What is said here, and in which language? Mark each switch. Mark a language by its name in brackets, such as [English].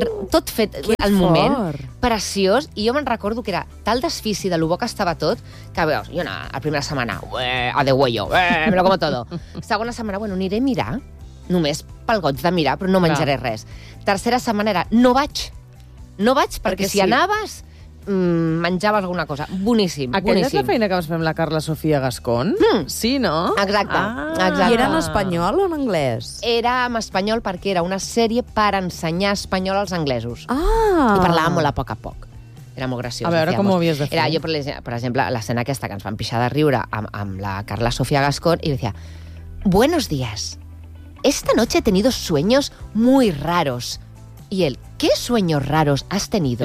[Catalan] Tot fet al moment, preciós, i jo me'n recordo que era tal desfici de lo bo que estava tot, que veus, jo anava la primera setmana, a de huello, [Spanish] me lo como todo. [Catalan] Segona setmana, bueno, aniré a mirar, només pel goig de mirar, però no menjaré res. Tercera setmana era, no vaig, perquè si anaves, menjava alguna cosa. Boníssim. Aquella boníssim. És la feina que vas fer amb la Carla Sofia Gascón? Sí, no? Exacte. I era en espanyol o en anglès? Era en espanyol perquè era una sèrie per ensenyar espanyol als anglesos. Ah. I parlava molt a poc. Era molt graciós. A veure, com ho havies de fer? Era jo, per exemple, l'escena aquesta que ens van pixar de riure amb la Carla Sofia Gascón, i deia, [Spanish] buenos días, esta noche he tenido sueños muy raros. [Catalan] I ell, [Spanish] ¿qué sueños raros has tenido?